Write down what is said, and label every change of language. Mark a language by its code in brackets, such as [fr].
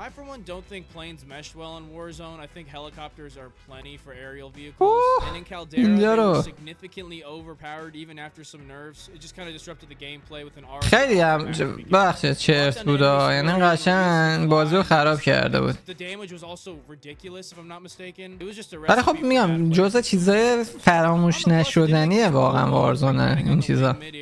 [en] I for one don't think planes mesh well in Warzone. I think helicopters are plenty for aerial vehicles. And in Caldera, they were significantly overpowered even after some nerfs. It just kind of disrupted the gameplay with an R. [fa] خیلی هم بخشید چرت بود، یعنی قشنگ بازی رو خراب کرده بود. [en] The damage was also ridiculous if I'm not mistaken. It was just a [fa] ولی خب میگم جزء چیزای فراموش نشدنیه واقعا وارزون این چیزا.